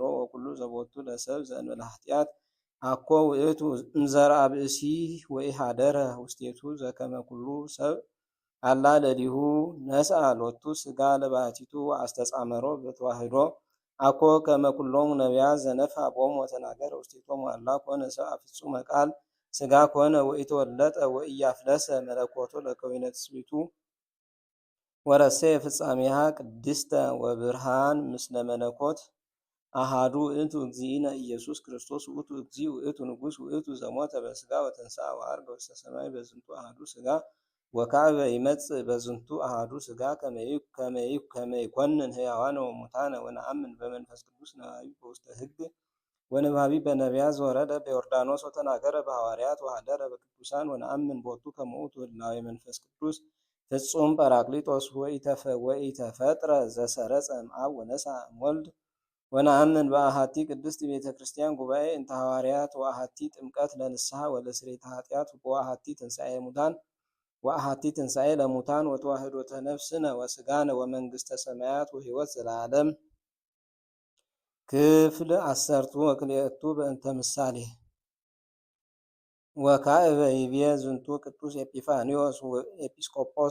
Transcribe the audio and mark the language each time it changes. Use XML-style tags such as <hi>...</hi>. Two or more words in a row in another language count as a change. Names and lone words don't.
<gez>ወኩሉ ዘቦቱ ለሰብ ዘእንበለ ኃጢአት አኮ ውእቱ እንዘርአ ብእሲ ወኢሃደረ ውስቴቱ ዘከመ ኩሉ ሰብ አላ ለሊሁ ነስአ ሎቱ ስጋ ለባህቲቱ ወአስተጻመሮ በተዋህዶ አኮ ከመ ኩሎሙ ነቢያት ዘነፍሐ ቦሙ ወተናገረ ውስቴቶሙ አላ ኮነ ሰብአ ፍጹመ ቃል ስጋ ኮነ ወኢተወለጠ ወኢያፍለሰ መለኮቱ ለከዊነ ትስብእቱ ወረሰየ ፍጻሜሃ ቅድስተ ወብርሃን ምስለ መለኮት አሃዱ ውእቱ እግዚእነ ኢየሱስ ክርስቶስ ውእቱ እግዚእ ውእቱ ንጉሥ ውእቱ ዘሞተ በስጋ ወተንሥአ ወዐርገ ውስተ ሰማይ በዝንቱ አሃዱ ስጋ ወካዕበ ይመጽእ በዝንቱ አሃዱ ስጋ ከመ ይኰንን ሕያዋነ ወሙታነ ወነአምን በመንፈስ ቅዱስ ነባቢ በውስተ ሕግ ወነባቢ በነቢያት ዘወረደ በዮርዳኖስ ወተናገረ በሐዋርያት ወሐደረ በቅዱሳን ወነአምን ቦቱ ከመ ውእቱ ህላዌ መንፈስ ቅዱስ ፍጹም ጰራቅሊጦስ ወኢተፈጥረ ዘሰረጸ እምአብ ወነሥአ እምወልድ ወነአምን በአሐቲ ቅድስት ቤተ ክርስቲያን ጉባኤ እንተ ሐዋርያት ወአሐቲ ጥምቀት ለንስሐ ወለስርየተ ኃጢአት ወአሐቲ ትንሣኤ ለሙታን ወተዋህዶተ ነፍስነ ወስጋነ ወመንግሥተ ሰማያት ወሕይወት ዘለዓለም። ክፍል አሰርቱ ወክልኤቱ በእንተ ምሳሌ ወካዕበ ይቤ ዝንቱ ቅዱስ ኤጲፋንዮስ ኤጲስቆጶስ</gez>